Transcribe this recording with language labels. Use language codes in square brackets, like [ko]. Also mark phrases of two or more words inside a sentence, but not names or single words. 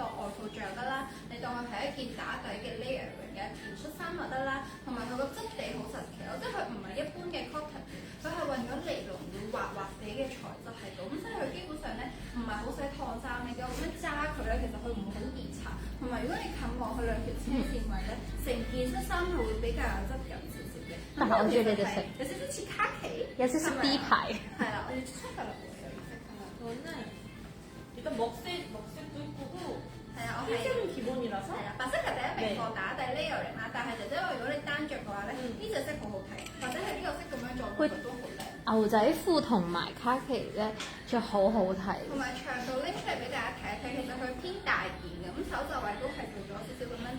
[yue] 外套着得啦，你當佢係一件打底嘅 layering 嘅一件恤衫就得啦，同埋佢個質地好神奇咯，即係佢唔係一般嘅 cotton，佢係運咗尼龍要滑滑地嘅材質喺度，咁所以佢基本上咧唔係好使燙衫，你叫我咁樣揸佢咧，其實佢唔會好易擦，同埋如果你近望佢兩條車線位咧，成件恤衫係會比較有質感少少嘅。但係我中意呢隻色，有少少似卡其，有少少 D 牌。係啦，我要出㗎啦，有啲色㗎啦。 [ko] 저는 일단 먹색도 이쁘고 [yue] 係啊，我係 [ko] 흰색은 기본이라서 [yue] 係啦，白色係第一名貨打底 layering 啦，但係姐姐話如果你單着嘅話咧，呢隻色好好睇，或者係呢個色咁樣做佢都好靚。牛仔褲同埋卡其咧着好好睇，同埋長度拎出嚟俾大家睇一睇，其實佢偏大件嘅，咁手袖位都係做咗少少咁樣